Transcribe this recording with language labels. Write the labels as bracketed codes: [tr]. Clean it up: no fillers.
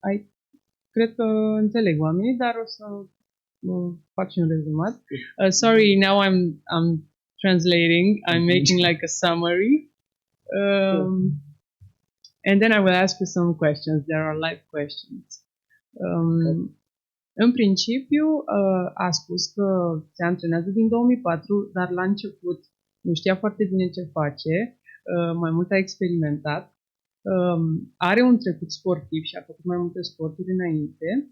[ro] I cred că înțeleg oamenii, dar o să fac și un rezumat. [en] Sorry, now I'm translating. I'm making like a summary. And then I will ask you some questions. There are live questions. [ro] În principiu, a spus că se antrenează din 2004, dar la început nu știa foarte bine ce face, mai mult a experimentat, are un trecut sportiv și a făcut mai multe sporturi înainte.